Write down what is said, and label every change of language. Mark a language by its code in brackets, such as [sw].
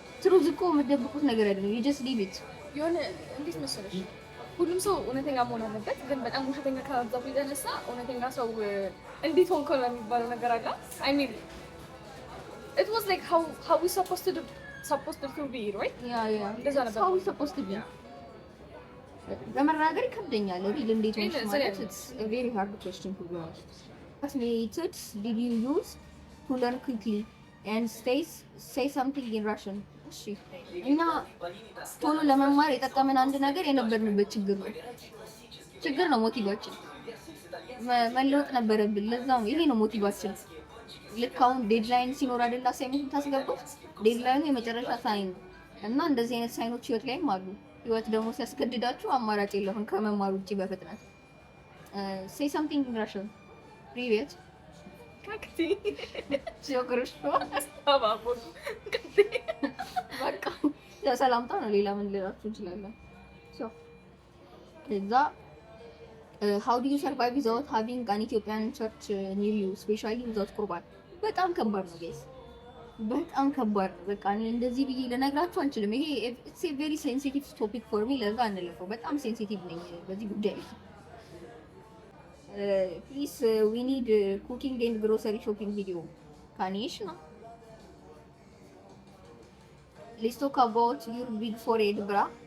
[am] ትሩዝ እኮ የምትደብቁት ነገር አይደለም። [en] you just leave it [am] የሆነ እንዴት መሰለሽ ሁሉም ሰው እውነተኛ መሆን አለበት፣ ግን በጣም ውሸተኛ ከመብዛቱ የተነሳ እውነተኛ ሰው እንዴት ሆንክ ነው የሚባለው ነገር አለ። አይ ሚን [en] it was like how we supposed to be, right? yeah [am] እንደዛ ነበር። [en] how we supposed to be [am] ለመናገር ይከብደኛል። ሪል እንዴት ነው ማለት [en] it's a very hard question to be honest. What methods did you use to learn quickly and say something in Russian? [am] እሺ እና ቶሎ ለመማር የጠቀመን አንድ ነገር የነበርንበት ችግር ነው ሞቲቫችን መለወጥ ነበረብን። ለዛም ይሄ ነው ሞቲቫችን። ልክ አሁን ዴድላይን ሲኖር አይደል አሳይመንት ታስገቡት። ዴድላይኑ የመጨረሻ ሳይን ነው እና እንደዚህ አይነት ሳይኖች ህይወት ላይም አሉ። ህይወት ደግሞ ሲያስገድዳችሁ አማራጭ የለውም ከመማር ውጪ በፍጥነት [en] say something in Russian. [ru] Привет. Как ты? Всё хорошо. Слава Богу. Как ты? [am] በቃ ለሰላምታ ነው። ሌላ ምን ልላችሁ እንችላለን? [en] So ከዛ how do you survive without having an Ethiopian church near you, especially without ቁርባን? [am] በጣም ከባድ ነው guys. በጣም ከባድ ነው። በቃ እኔ እንደዚህ ብዬ ልነግራችሁ አንችልም። ይሄ [en] it's a very sensitive topic for me። [am] ለዛ አንለፈው። በጣም ሴንሲቲቭ ነኝ በዚህ ጉዳይ። [en] Please we need cooking and grocery shopping video. [am] ካኒሽ ነው [en] Let's talk about your big forehead, bra.